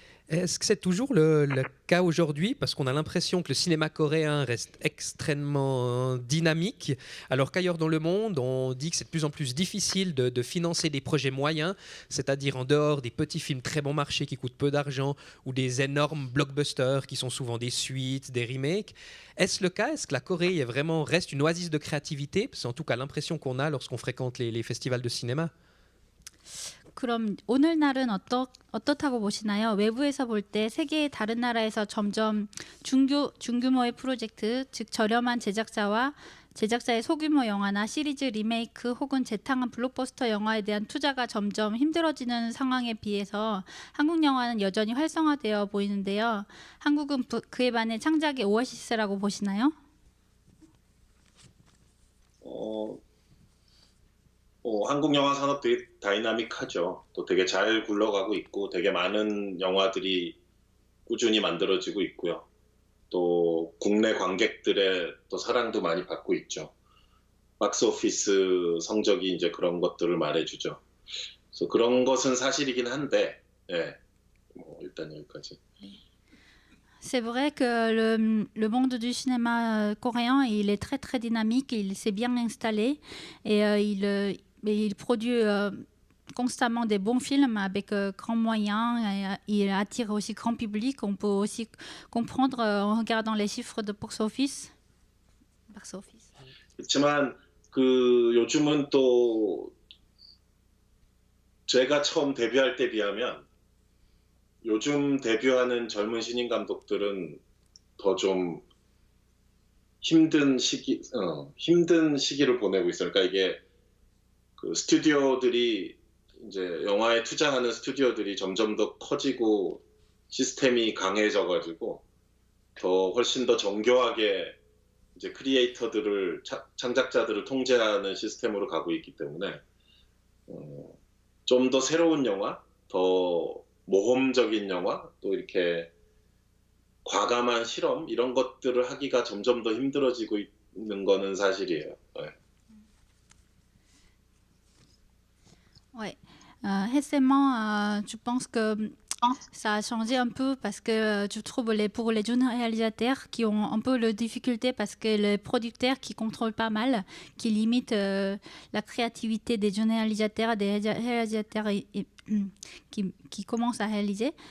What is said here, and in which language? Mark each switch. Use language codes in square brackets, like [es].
[fr] Est-ce que c'est toujours le cas aujourd'hui? Parce qu'on a l'impression que le cinéma coréen reste extrêmement dynamique, alors qu'ailleurs dans le monde, on dit que c'est de plus en plus difficile de financer des projets moyens, c'est-à-dire en dehors des petits films très bon marché qui coûtent peu d'argent ou des énormes blockbusters qui sont souvent des suites, des remakes. Est-ce le cas? Est-ce que la Corée reste une oasis de créativité? C'est en tout cas l'impression qu'on a lorsqu'on fréquente les festivals de cinéma. [ko] 그럼 오늘날은 어떻다고 보시나요? 외부에서 볼 때 세계의 다른 나라에서 점점 중규모의 프로젝트, 즉 저렴한 제작자의 소규모 영화나 시리즈 리메이크 혹은 재탕한 블록버스터 영화에 대한 투자가 점점 힘들어지는 상황에 비해서 한국 영화는 여전히 활성화되어 보이는데요. 한국은 그에 반해 창작의 오아시스라고 보시나요? 한국 영화 산업 되게 다이나믹하죠. 또 되게 잘 굴러가고 있고 되게 많은 영화들이 꾸준히 만들어지고 있고요. 또 국내 관객들의 또 사랑도 많이 받고 있죠. 박스오피스 성적이 이제 그런 것들을 말해주죠. 그래서 그런 것은 사실이긴 한데, 예, 뭐 일단 여기까지. [fr] C'est vrai que le monde du cinéma coréen, il est très très dynamique, il s'est bien installé et il produit constamment des bons films avec grands moyens et il attire aussi grand public. On peut aussi comprendre en regardant les chiffres de box-office. [ko] 그렇지만 그 요즘은 또 제가 처음 데뷔할 때 비하면 요즘 데뷔하는 젊은 신인 감독들은 더 좀 힘든 시기를 보내고 있어요. 그러니까 이게 그 스튜디오들이 이제 영화에 투자하는 스튜디오들이 점점 더 커지고 시스템이 강해져가지고 더 훨씬 더 정교하게 이제 크리에이터들을 창작자들을 통제하는 시스템으로 가고 있기 때문에 좀 더 새로운 영화, 더 모험적인 영화, 또 이렇게 과감한 실험 이런 것들을 하기가 점점 더 힘들어지고 있는 거는 사실이에요. 네. [fr] Ouais. Récemment, je pense que ça a changé un peu parce que je trouve pour les jeunes réalisateurs qui ont un peu de difficulté parce que les producteurs qui contrôlent pas mal, qui limitent la créativité des jeunes réalisateurs, des réalisateurs qui commencent à réaliser.